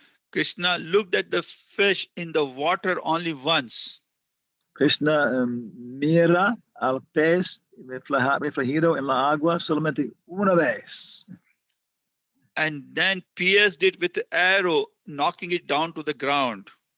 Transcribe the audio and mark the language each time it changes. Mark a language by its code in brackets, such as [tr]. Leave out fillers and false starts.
[en] Krishna looked at the fish in the water only once. [es] Krishna mira al pez reflejado en la agua solamente una vez. [en] And then pierced it with the arrow, knocking it down to the ground.